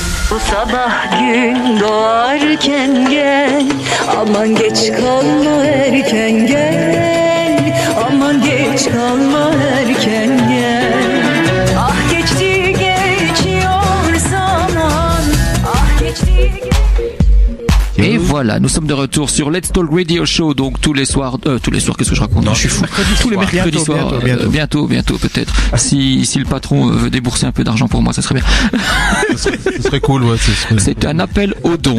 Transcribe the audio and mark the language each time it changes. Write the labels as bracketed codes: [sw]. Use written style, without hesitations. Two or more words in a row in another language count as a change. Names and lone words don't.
[tr] Bu sabah gün doğarken gel, aman geç kalma erken gel, aman geç kalma erken gel. Ah geçti geçiyor zaman, ah geçti. [fr] Et voilà, nous sommes de retour sur Let's Talk Radio Show, donc tous les soirs, qu'est-ce que je raconte? Non, je suis fou. Tous les mercredis soirs, bientôt peut-être. Si le patron veut débourser un peu d'argent pour moi, ça serait bien. Ce serait cool, ouais. C'est un appel au don.